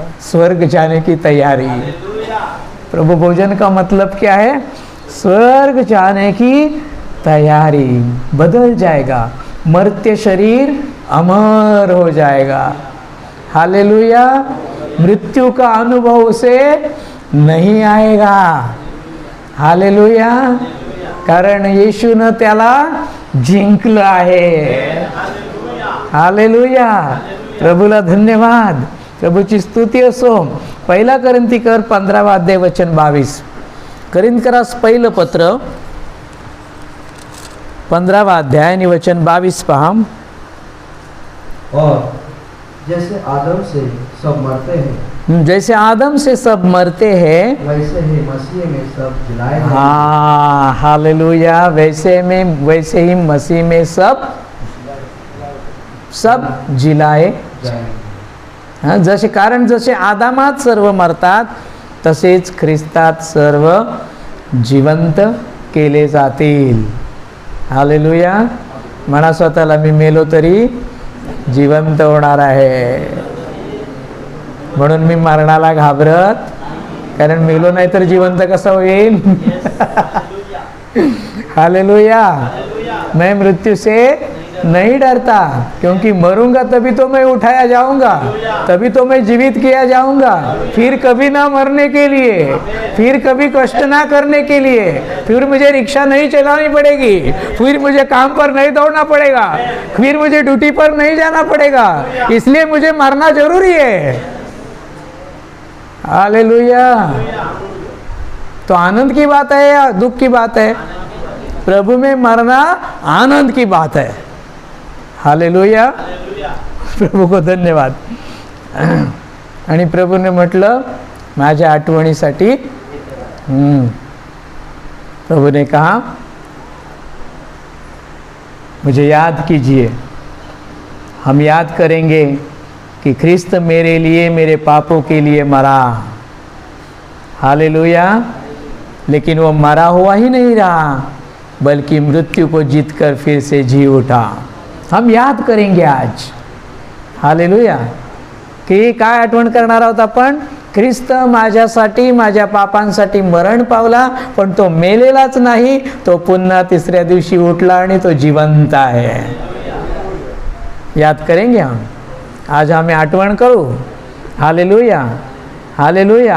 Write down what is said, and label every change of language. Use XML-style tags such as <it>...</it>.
<hi>स्वर्ग जाने की तैयारी. प्रभु भोजन का मतलब क्या है? स्वर्ग जाने की तैयारी. बदल जाएगा, मर्त्य शरीर अमर हो जाएगा. हालेलुया. मृत्यु का अनुभव उसे नहीं आएगा. हालेलुया.</hi> <mr>कारण येशूनं त्याला जिंकलं आहे. हालेलुया. प्रभूला धन्यवाद. प्रभूची स्तुती असो. 1 कोरिंथीकर 15 अध्याय वचन 22. कोरिंथकरास पहिलं पत्र 15 अध्याय आणि वचन 22 पहा.</mr> <hi>और जैसे आदम से सब मरते हैं, जैसे आदम से सब मरते हैं, वैसे ही मसीह में सब जिलाए जाएंगे. हाँ. हालेलुया. वैसे ही मसीह में सब जिलाए जाएंगे. हां.</hi> <mr>जसे आदामात सर्व मरतात तसेच ख्रिस्तात सर्व जिवंत केले जातील. हालेलुया. म्हणा स्वतःला, मी मेलो तरी जिवंत होणार आहे. म्हणून मी मरणाला घाबरत, कारण मेलो नाही तर जिवंत कसं होईल?</mr> <hi>हालेलुया. मैं मृत्यु से नहीं डरता, क्योंकि मरूंगा तभी तो मैं उठाया जाऊंगा, तभी तो मैं जीवित किया जाऊंगा, फिर कभी ना मरने के लिए, फिर कभी कष्ट ना करने के लिए, फिर मुझे रिक्शा नहीं चलानी पड़ेगी, फिर मुझे काम पर नहीं दौड़ना पड़ेगा, फिर मुझे ड्यूटी पर नहीं जाना पड़ेगा, इसलिए मुझे मरना जरूरी है। हालेलुया। तो आनंद की बात है या दुख की बात है? प्रभु में मरना आनंद की बात है। हालेलुया। प्रभू को धन्यवाद।</hi> <mr>आणि प्रभूने म्हटलं माझ्या आठवणीसाठी,</mr> <hi>प्रभु ने कहा मुझे याद कीजिए। हम याद करेंगे कि ख्रिस्त मेरे लिए, मेरे पापों के लिए मरा। हालेलुया। लेकिन वो मरा हुआ ही नहीं रहा, बल्कि मृत्यु को जीतकर फिर से जी उठा। हम याद करेंगे आज। हालेलुया।</hi> <mr>की काय आठवण करणार आहोत आपण? ख्रिस्त माझ्यासाठी, माझ्या पापांसाठी मरण पावला, पण तो मेलेलाच नाही, तो पुन्हा तिसऱ्या दिवशी उठला आणि तो जिवंत आहे।</mr> <hi>याद करेंगे हम।</hi> <mr>आज आम्ही आठवण करू। हालेलुया। हालेलुया।</mr>